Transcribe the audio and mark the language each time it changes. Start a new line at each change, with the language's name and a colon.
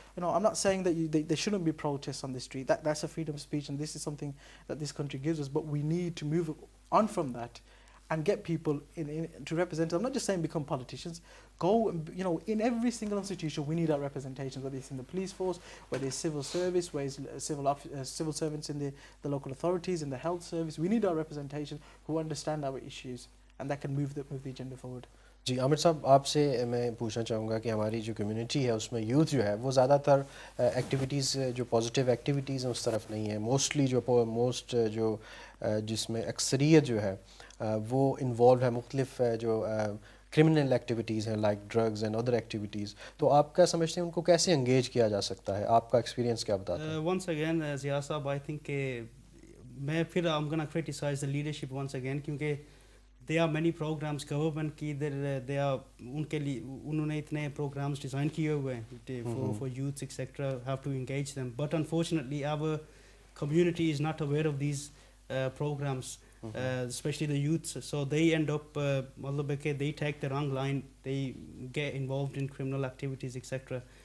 English: I'm not saying that there shouldn't be protests on the street. That's a freedom of speech, and this is something that this country gives us, but we need to move on from that and get people to represent us. I'm not just saying become politicians. Go, in every single institution, we need our representation, whether it's in the police force, whether it's civil service, whether it's civil servants in the local authorities, in the health service. We need our representation who understand our issues and that can move the agenda forward.
Hindi: जी आमिर साहब, आपसे मैं पूछना चाहूँगा कि हमारी जो community है उसमें यूथ जो है वो ज़्यादातर एक्टिविटीज़ जो पॉजिटिव एक्टिविटीज़ हैं उस तरफ नहीं है. मोस्टली जो जिसमें अक्सरियत जो है वो इन्वॉल्व है मुख्तलिफ जो क्रिमिनल एक्टिविटीज़ हैं,
English: Like drugs and other activities.
Hindi: तो आप क्या समझते हैं उनको कैसे एंगेज किया जा सकता है? आपका एक्सपीरियंस क्या बताता है?
English: Once again, Zia साहब, I think
Hindi: मैं फिर
English: I'm gonna criticize the leadership once again,
Hindi: क्योंकि
English: there are many programs government की there are
Hindi: उनके लिए उन्होंने इतने
English: programs design
Hindi: किए हुए हैं
English: for youths etc. have to engage them, but unfortunately our community is not aware of these programs, especially the youths, so they end up they take the wrong line, they get involved in criminal activities etc.